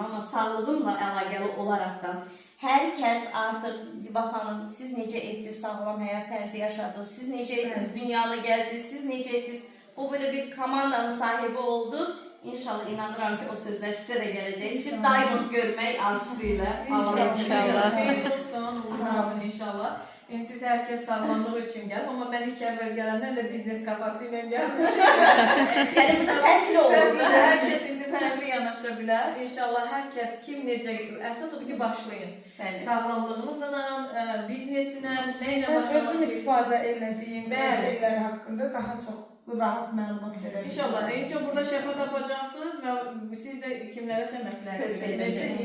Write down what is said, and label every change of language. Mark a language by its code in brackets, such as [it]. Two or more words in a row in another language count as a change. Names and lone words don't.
[az] Amma sağlığımla əlaqəli olaraqdan hər kəs artıq, Ziba xanım, siz necə etdiniz, sağlam həyat tərzi yaşadınız, siz necə etdiniz, dünyanı gəzdiniz, siz necə etdiniz, bu böyle bir komandanın sahibi oldunuz. İnşallah inanıram ki, o sözlər sizə də gələcək. Siz Diamond görmək arzusuyla. İnşallah. Xeyir olsun, uğur olsun inşallah. [tr] Siz herkes sağlamlığı için geldim ama ben ilk evvel gelenlerle biznes kafasıyla gelmiştim. [az] Yani bu da fərqli olur. [tr] Herkes şimdi farklı yanaşabilir. [az] İnşallah herkes kim necə, əsas odur ki başlayın. Bəli. Sağlamlığınızla, biznesinə, neyle Mən başlamak özüm istifadə elədiyim Bəli. şeylər haqqında daha çox rahat məlumat verəcəm. İnşallah. [tr] En çok burada [az] şəfa tapacaksınız ve siz de kimlərəsə məsləhət edəcəksiniz.